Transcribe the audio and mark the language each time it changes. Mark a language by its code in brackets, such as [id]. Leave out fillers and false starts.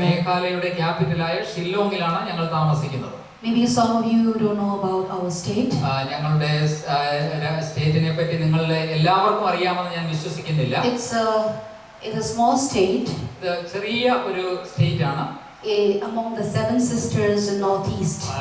[ml] മേഘാലയയുടെ ക്യാപിറ്റലായ ഷില്ലോങ്ങിലാണ് ഞങ്ങൾ താമസിക്കുന്നത്. [en] Maybe some of you don't know about our state. [ml] ഞങ്ങളുടെ സ്റ്റേറ്റിനെ പറ്റി നിങ്ങളുടെ എല്ലാവർക്കും അറിയാമെന്ന് ഞാൻ വിശ്വസിക്കുന്നില്ല. [en] It's a small state. [ml] ഇത് ചെറിയ ഒരു സ്റ്റേറ്റ് ആണ്. [en] Among the 7 sisters in northeast.